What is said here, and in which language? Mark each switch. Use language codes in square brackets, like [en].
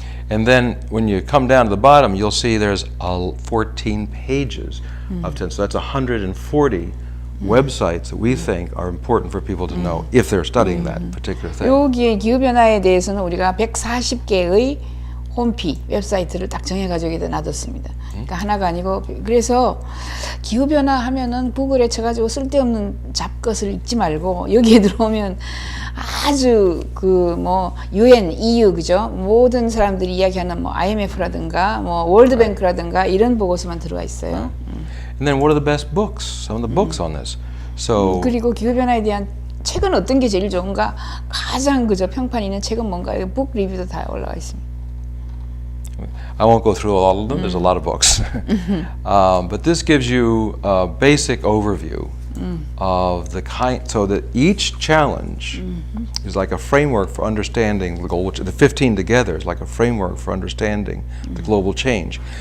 [en] And then when you come down to the bottom, you'll see there's 14 pages of 10. So that's 140 websites that we think are important for people to know if they're studying that particular thing. [ko] 여기 기후 변화에 대해서는 우리가 140개의 홈피 웹사이트를 딱 정해가지고 여기다 놔뒀습니다. 그러니까 하나가 아니고 그래서 기후 변화 하면은 구글에 쳐가지고 쓸데없는 잡것을 읽지 말고 여기에 들어오면 아주 그 뭐 UN, EU 그죠? 모든 사람들이 이야기하는 뭐 IMF라든가 뭐 월드뱅크라든가 이런 보고서만 들어가 있어요. [en] And then what are the best books? Some of the books on this. So [ko] 그리고 기후 변화에 대한 책은 어떤 게 제일 좋은가? 가장 그저 평판 있는 책은 뭔가? 북 리뷰도 다 올라가 있습니다. [en] I won't go through all of them. There's a lot of books. But this gives you a basic overview of the kind, so that each challenge is like a framework for understanding the goal, which the 15 together is like a framework for understanding the global change.